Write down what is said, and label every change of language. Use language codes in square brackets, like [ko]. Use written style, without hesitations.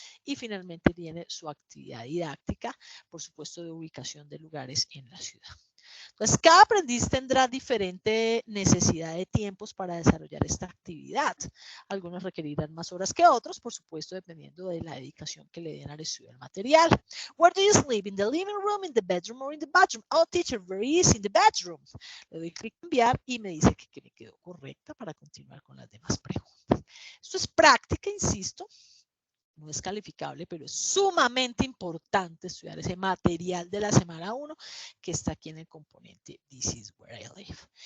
[es] Y finalmente viene su actividad didáctica, por supuesto de ubicación de lugares en la ciudad. Entonces, cada aprendiz tendrá diferente necesidad de tiempos para desarrollar esta actividad. Algunos requerirán más horas que otros, por supuesto, dependiendo de la dedicación que le den al estudio del material. [en] Where do you sleep? In the living room, in the bedroom, or in the bathroom? Oh, teacher, very easy, in the bedroom. [es] Le doy clic en enviar y me dice que me quedó correcta para continuar con las demás preguntas. Esto es práctica, insisto. No es calificable, pero es sumamente importante estudiar ese material de la semana 1 que está aquí en el componente This is where I live.